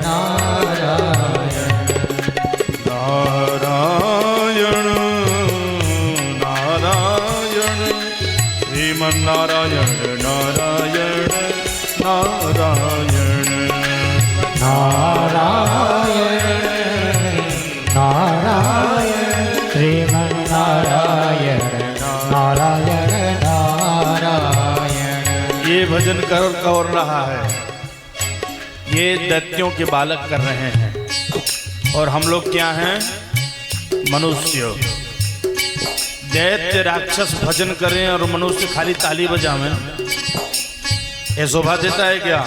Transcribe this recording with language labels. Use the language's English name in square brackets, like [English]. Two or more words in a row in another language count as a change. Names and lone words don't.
[Hindi] नारायण नारायण श्रीमन्नारायण नारायण नारायण नारायण नारायण श्रीमन्नारायण नारायण नारायण। ये भजन कर रहा है, ये दैत्यों के बालक कर रहे हैं और हम लोग क्या हैं? मनुष्य। दैत्य राक्षस भजन करें और मनुष्य खाली ताली बजावें, ये शोभा देता है क्या?